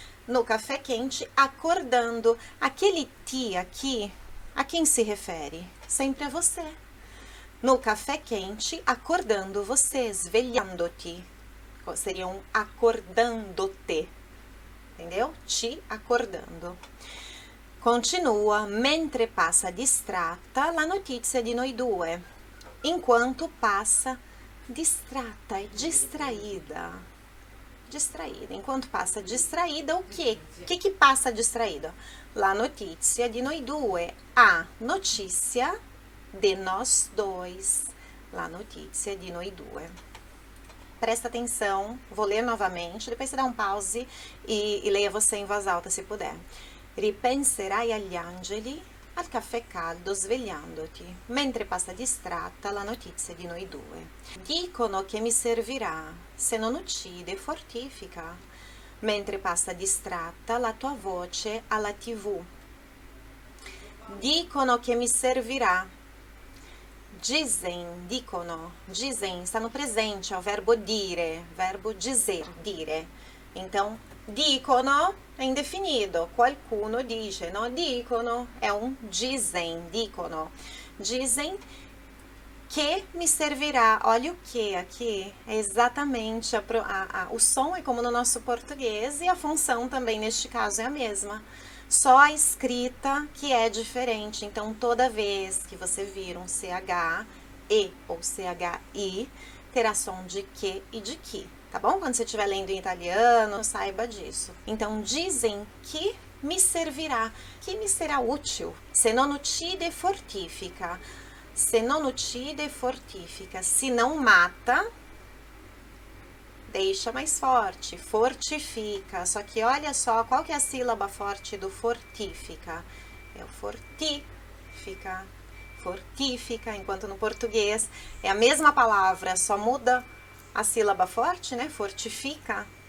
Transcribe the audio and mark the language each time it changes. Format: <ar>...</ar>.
<pt>No café quente, acordando. Aquele ti aqui, a quem se refere? Sempre a você. No café quente, acordando você, svegliandoti. Seria um acordando-te, entendeu? Ti acordando.</pt> <it>Continua, mentre passa distratta la notizia di noi due.</it> <pt>Enquanto passa distratta, é distraída. Distraída. Enquanto passa distraída, o quê? O que passa distraída?</pt> <it>La notizia di noi due.</it> <pt>A notícia de nós dois.</pt> <it>La notizia di noi due.</it> <pt>Presta atenção, vou ler novamente, depois você dá um pause e leia você em voz alta se puder.</pt> <it>Ripenserai agli angeli al caffè caldo svegliandoti, mentre passa distratta la notizia di noi due. Dicono che mi servirà, se non uccide fortifica, mentre passa distratta la tua voce alla TV. Dicono che mi servirà.</it> <pt>Dizem, dicono, dizem, está no presente, é o verbo dire, verbo dizer, dire. Então, dicono é indefinido,</pt> <it>qualcuno dice,</it> <pt>no? Dicono é um dizem, dicono. Dizem que me servirá. Olha o que aqui é exatamente, o som é como no nosso português e a função também neste caso é a mesma. Só a escrita que é diferente. Então, toda vez que você vir um CH-E ou CH-I, terá som de que e de que, tá bom? Quando você estiver lendo em italiano, saiba disso. Então, dizem que me servirá, que me será útil.</pt> <it>Se non uccide, fortifica. Se non uccide, fortifica.</it> <pt>Se não mata, deixa mais forte, fortifica. Só que olha só, qual que é a sílaba forte do fortifica? É o fortifica, fortifica, enquanto no português é a mesma palavra, só muda a sílaba forte, né? Fortifica.</pt>